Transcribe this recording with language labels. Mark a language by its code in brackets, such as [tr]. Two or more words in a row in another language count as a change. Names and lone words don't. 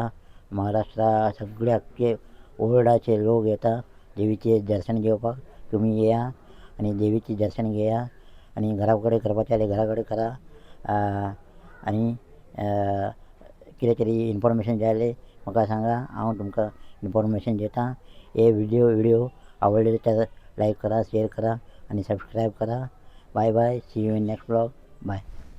[kok] महाराष्ट्रा सगळे आख्खे वर्ल्डाचे लोक येता देवीचे दर्शन घेवपाक. तुमी येया आनी देवीचे दर्शन घेया आनी घरा कडेन करपाचें जाल्यार घरा कडेन करा. आनी कितें तरी इन्फॉर्मेशन जाय जाल्यार म्हाका सांगा. हांव तुमकां इन्फॉर्मेशन दिता. [mr] हे व्हिडिओ आवडले तर लायक करा शेअर करा आणि सबस्क्राईब करा. [en] Bye bye. See you in next vlog. Bye.